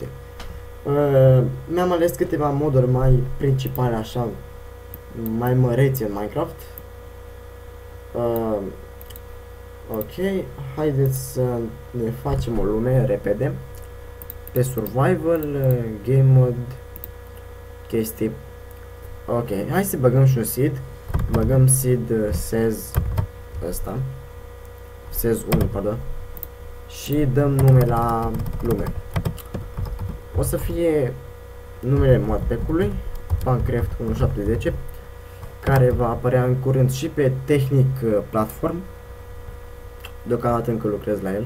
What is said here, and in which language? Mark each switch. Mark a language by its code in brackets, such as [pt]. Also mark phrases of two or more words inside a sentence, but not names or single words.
[ro] Mi-am ales câteva moduri mai principale, așa, mai mărețe în Minecraft. Ok, haideți să ne facem o lume repede. Pe survival, [en] game mode, [ro] chestii. Ok, hai să băgăm și un seed. Băgăm [en] seed says [ro] ăsta. Says 1, pardon. Și dăm nume la lume. O să fie numele modpack-ului, Pancraft 1710, care va apărea în curând și pe Technic Platform. Deocamdată încă lucrez la el.